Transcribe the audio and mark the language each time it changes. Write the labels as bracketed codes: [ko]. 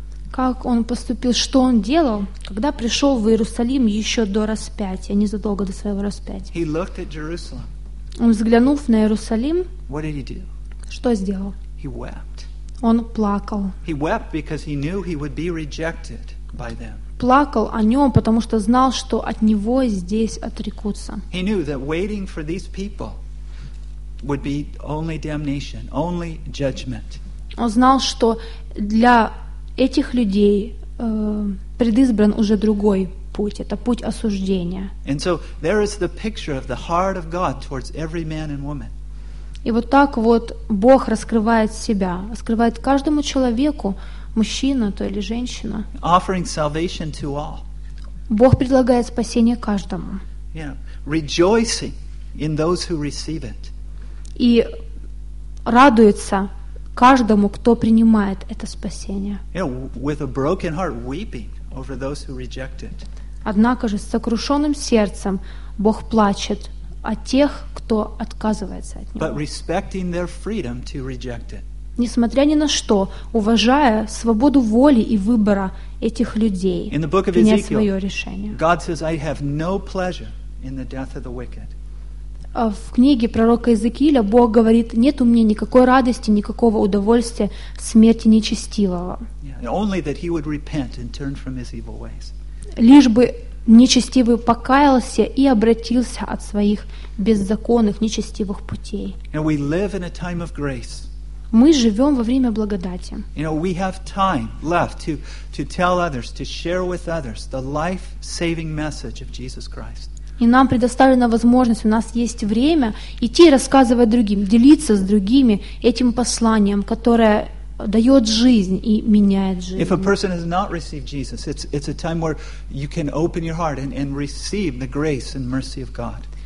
[ru] Как он поступил, что он делал, когда пришел в Иерусалим еще до распятия, незадолго до своего распятия? Он взглянув на Иерусалим, что сделал? Он плакал. [en] He wept because he knew he would be rejected by them. [ru] Плакал о нем, потому что знал, что от него здесь отрекутся. [en] He knew that waiting for these people would be only damnation, only judgment. [ru] Он знал, что для этих людей предызбран уже другой путь, это путь осуждения. [en] And so there is the picture of the heart of God towards every man and woman. [ru] И вот так вот Бог раскрывает себя, раскрывает каждому человеку, мужчина то или женщина. [en] Offering salvation to all. [ru] Бог предлагает спасение каждому. [en] Yeah. Rejoicing in those who receive it. [ru] И радуется каждому, кто принимает это спасение. [en] Yeah, with a broken heart, weeping over those who reject it. [ru] Однако же с сокрушенным сердцем Бог плачет о тех, кто отказывается от него. [en] But respecting their freedom to reject it. [ru] Несмотря ни на что, уважая свободу воли и выбора этих людей, [en] in the book of Ezekiel, [ru] принять свое решение. [en] God says, I have no pleasure in the death of the wicked. [ru] В книге пророка Иезекииля Бог говорит, нет у меня никакой радости, никакого удовольствия в смерти нечестивого. [en] Yeah, only that he would repent and turn from his evil ways. [ru] Лишь бы нечестивый покаялся и обратился от своих беззаконных, нечестивых путей. [en] And we live in a time of grace. [ru] Мы живем во время благодати. [en] You know, we have time left to tell others, to share with others the life-saving message of Jesus Christ. [ru] И нам предоставлена возможность, у нас есть время идти и рассказывать другим, делиться с другими этим посланием, которое дает жизнь и меняет жизнь. [en] If a person has not received Jesus, it's a time where you can open your heart and receive the grace and mercy of God.